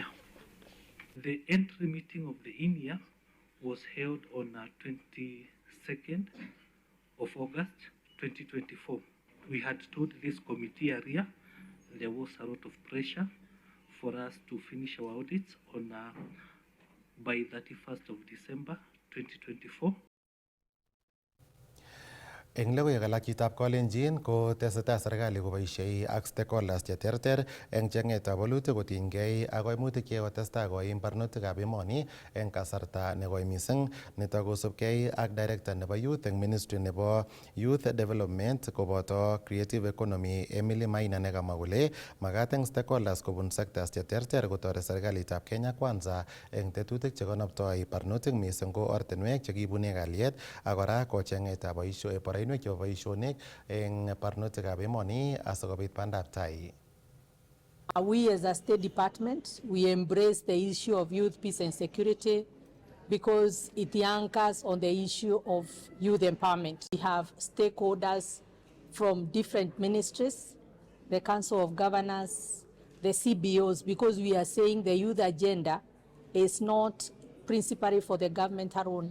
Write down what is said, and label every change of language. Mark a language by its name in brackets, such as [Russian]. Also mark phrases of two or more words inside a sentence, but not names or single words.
[English] The entry meeting of the INEA was held on 22nd of August 2024. We had told this committee area there was a lot of pressure for us to finish our audits on by 31st of December 2024. [Kalenjin] Eng logoiwek alak chitab Kalenjin ko tesetai serikali koboisiei ak stakeholders cheterter eng chengetab walutik kotinygei ak koimutik chekotestai koim barnotikab emoni eng kasarta nekoi mising. Nitok kosubkei ak director nebo youth eng ministry nebo [English] youth development [Kalenjin] koboto [English] creative economy [Kalenjin] Emily Maina nekamwa kole makat eng stakeholders kobun sectors cheterter kotoret serikalitab Kenya Kwanza eng tetutik chekonoptoi barnotik mising ko ortinwek chekibune kalyet ak kora ko chengetab boisionik chebo boisionik eng barnotikab emoni asikobit bandab tai. [English] We as a State Department, we embrace the issue of youth peace and security because it anchors on the issue of youth empowerment. We have stakeholders from different ministries, the Council of Governors, the CBOs, because we are saying the youth agenda is not principally for the government alone.